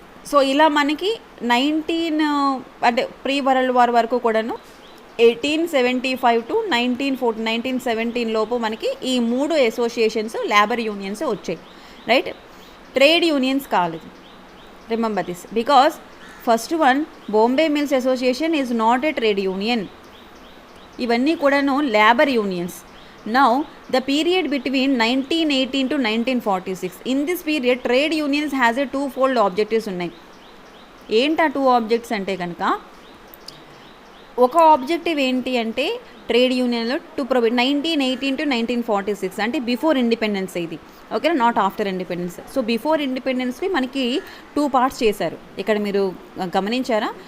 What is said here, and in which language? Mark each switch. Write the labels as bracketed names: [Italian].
[Telugu] So ఇలా మనకి 19 world war వరకు కూడాను 1875 to 1917 లోపు మనకి ఈ 3 అసోసియేషన్స్ లేబర్ యూనియన్స్ వచ్చాయి, రైట్? ట్రేడ్ యూనియన్స్ కాలేదు. [English] remember this because first one Bombay mills association is not a trade union, [Telugu] ఇవన్నీ కూడాను labour unions. [English] Now the period between 1918 to 1946, in this period trade unions has a twofold objectives ఉన్నాయి. [Telugu] ఏంటి ఆ 2 objects అంటే కనుక, ఒక objective ఏంటి అంటే ట్రేడ్ యూనియన్లో టు ప్రొవైడ్ 1918 to 1946 అంటే బిఫోర్ ఇండిపెండెన్స్ ఇది, ఓకేనా, [English] Not after independence. [Telugu] So before ఇండిపెండెన్స్కి మనకి 2 పార్ట్స్ చేశారు. ఇక్కడ మీరు గమనించారా?